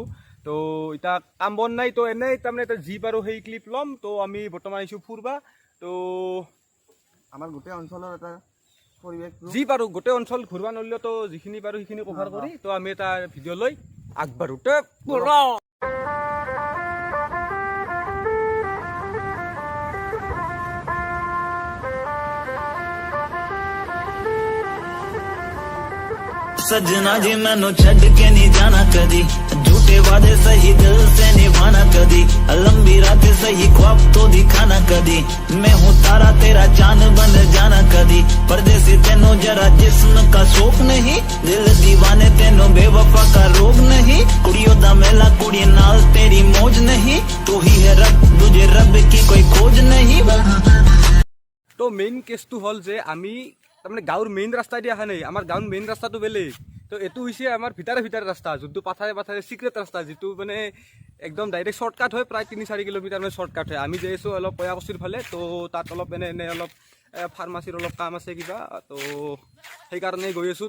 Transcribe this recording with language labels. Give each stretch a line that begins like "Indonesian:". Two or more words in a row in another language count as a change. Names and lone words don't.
Assamese: তো এতিয়া কাম বন নাই, তো এনেই তাৰমানে এতিয়া যি পাৰোঁ সেই ক্লিপ ল'ম। তো আমি বৰ্তমান আহিছোঁ ফুৰবা। তো আমাৰ গোটেই অঞ্চলৰ এটা পৰিৱেশ যি পাৰোঁ গোটেই অঞ্চল ঘূৰবা নলিলেও তো যিখিনি পাৰোঁ সেইখিনি কভাৰ কৰি তো আমি এটা ভিডিঅ' লৈ আগবাঢ়োঁ। তে
Punjabi: ਸਜਣਾ ਜੀ ਮੈਨੂੰ ਛੱਡ ਕੇ ਨਹੀਂ ਜਾਣਾ ਕਦੀ, ਝੂਠੇ ਵਾਦੇ ਸਹੀ ਦਿਲ ਸੇ ਨਿਭਾਣਾ ਕਦੀ, ਲੰਬੀ ਰਾਤ ਸਹੀ ਖ਼ਾਬ ਤੋ ਦਿਖਾਣਾ ਕਦੀ, ਮੈਂ ਹੂੰ ਤਾਰਾ ਤੇਰਾ ਚਾਂਦ ਬਨ ਜਾਣਾ ਕਦੀ, ਪਰਦੇਸੀ ਤੈਨੂੰ ਜ਼ਰਾ ਜਿਸਮ ਕਾ ਸ਼ੌਕ ਨਹੀਂ, ਦਿਲ ਦੀਵਾਨੇ ਤੈਨੂੰ ਬੇਵਫ਼ਾ ਕਾ ਰੋਗ ਨਹੀਂ, ਕੁੜੀਆਂ ਦਾ ਮੇਲਾ ਕੁੜੀ ਨਾਲ ਤੇਰੀ ਮੌਜ ਨਹੀਂ, ਤੂੰ ਹੀ ਹੈ ਰੱਬ, ਤੁਝੇ ਰੱਬ ਕੀ ਕੋਈ ਖੋਜ ਨਹੀਂ।
Assamese: তো
English: main case
Assamese: হ'ল যে আমি তাৰমানে গাঁৱৰ মেইন ৰাস্তা দি অহা নাই, আমাৰ গাঁৱৰ মেইন ৰাস্তাটো বেলেগ। তো এইটো হৈছে আমাৰ ভিতৰে ৰাস্তা, যোনটো পাথাৰে পাথাৰে চিক্ৰেট ৰাস্তা, যিটো মানে একদম
English: direct shortcut
Assamese: হয়, প্ৰায় 3-4 কিলোমিটাৰ মানে শ্বৰ্টকাট হয়। আমি যাই আছোঁ অলপ কয়াকুছিৰ ফালে, তো তাত অলপ এনে অলপ ফাৰ্মাচীৰ অলপ কাম আছে কিবা, তো সেইকাৰণে গৈ আছোঁ।